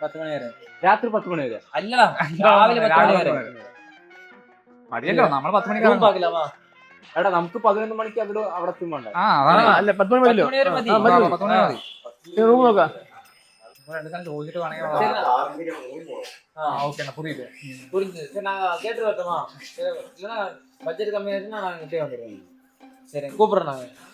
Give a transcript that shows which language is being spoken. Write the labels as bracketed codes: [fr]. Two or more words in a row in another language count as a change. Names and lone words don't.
[ml] 10 മണി വരെ. രാത്രി 10 മണി വരെ. അല്ലടാ, രാവിലെ 10 മണി വരെ മതിയല്ലോ. നമ്മൾ 10 മണിക്ക് എടാ നമുക്ക് 11 മണിക്ക് അവിടെ എത്തും വേണ്ട. അല്ല 10 മണി മതിയല്ലോ. 10 മണി മതി. റൂം നോക്കാം. ചോദിച്ചിട്ട് വേണമെങ്കിൽ [ta] புரியுது. சரி, நான் கேட்டு வரட்டுமா? இல்லைன்னா பட்ஜெட் கம்மியாச்சுன்னா நான் கிட்டே வந்துடுவேன். சரி, கூப்பிட்றேன் நாங்கள்.